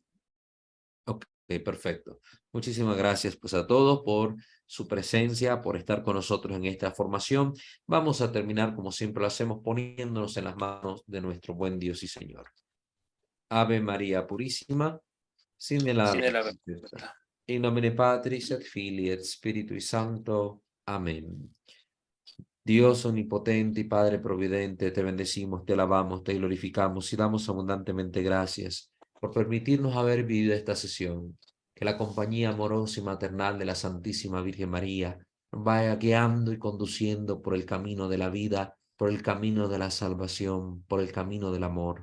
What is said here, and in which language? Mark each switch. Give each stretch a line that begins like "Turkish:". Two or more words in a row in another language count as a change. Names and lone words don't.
Spanish: Ok, perfecto. Muchísimas gracias pues a todos por su presencia, por estar con nosotros en esta formación. Vamos a terminar como siempre lo hacemos poniéndonos en las manos de nuestro buen Dios y Señor. Ave María Purísima, sin el Sin el ave. ave.
Latin: In nomine Patris et Filii et Spiritui Sancto.
Spanish: Amén. Dios omnipotente y Padre providente, te bendecimos, te alabamos, te glorificamos y damos abundantemente gracias por permitirnos haber vivido esta sesión. Que la compañía amorosa y maternal de la Santísima Virgen María nos vaya guiando y conduciendo por el camino de la vida, por el camino de la salvación, por el camino del amor.